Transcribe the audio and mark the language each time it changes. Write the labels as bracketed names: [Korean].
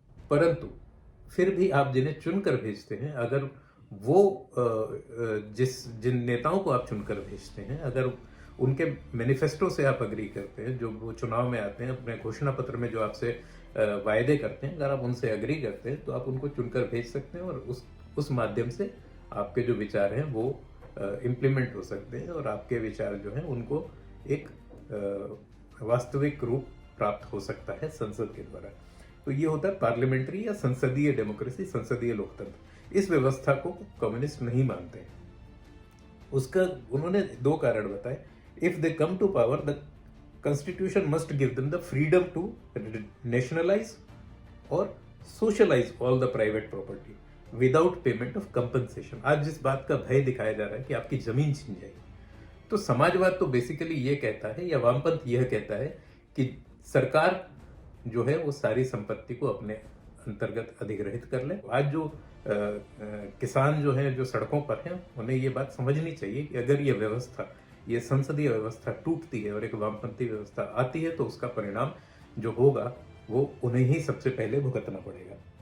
[Hindi] परंतु फिर भी आप जिन्हें चुनकर भेजते हैं, अगर वो जिन नेताओं को आप चुनकर भेजते हैं, अगर उनके मैनिफेस्टो से आप अग्री करते हैं, जो वो चुनाव में आते हैं, अपने घोषणा पत्र में जो आपसे वायदे करते हैं, अगर आप उनसे अग्री करते हैं तो आप उनको चुनकर भेज सकते हैं और उस माध्यम से आपके जो विचार हैं वो इम्प्लीमेंट हो सकते हैं और आपके विचार जो हैं उनको एक वास्तविक रूप प्राप्त हो सकता है संसद के द्वारा। तो ये होता है पार्लियामेंट्री या संसदीय डेमोक्रेसी, संसदीय लोकतंत्र। इस व्यवस्था को कम्युनिस्ट नहीं मानते हैं। उसका उन्होंने दो कारण बताए। [English] If they come to power the Constitution must give them the freedom to nationalize or socialize all the private property without payment of compensation। [Hindi] आज जिस बात का भय दिखाया जा रहा है कि आपकी जमीन छीन जाएगी, तो समाजवाद तो बेसिकली ये कहता है या वामपंथ यह कहता है कि सरकार जो है वो सारी संपत्ति को अपने अंतर्गत अधिग्रहित कर ले। आज जो किसान जो है जो सड़कों पर हैं, उन्हें ये बात समझनी चाहिए कि अगर ये व्यवस्था, ये संसदीय व्यवस्था टूटती है और एक वामपंथी व्यवस्था आती है तो उसका परिणाम जो होगा वो उन्हें ही सबसे पहले भुगतना पड़ेगा।